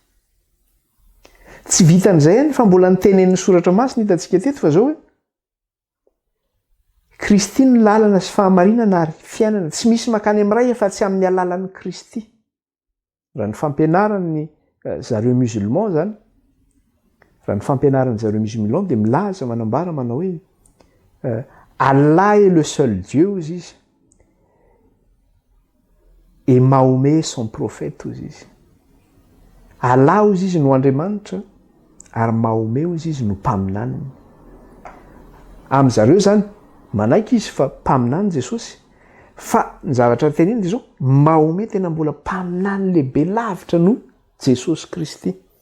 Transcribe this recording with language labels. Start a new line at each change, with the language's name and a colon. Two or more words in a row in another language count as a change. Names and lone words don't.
Malagasy: Tsy vitan'izay fa mbola nitenen'ny soratra masina hitantsika teto fa zao hoe Kristy ny lalana sy fahamarinana ary fiainana. Tsy misy mankany amin'ny ray afa-tsy amin'ny alalan'i Kristy. Raha ny fampianaran'ny zareo musulman zany, raha ny fampianaran'ny zareo musulman dia milaza manambara manao hoe
French: Allah est le seul Dieu
Malagasy: hozy izy.
French: Et Mahomet son prophète
Malagasy: hozy izy. Allah hozy izy no Andriamanitra ary Mahomet hozy izy no mpaminaniny. Amin'izareo zany manaiky izy fa mpaminany Jesosy, fa ny zavatra teneny dia zao Mahomet tena mbola mpaminany lehibe lavitra no Jesosy Kristy.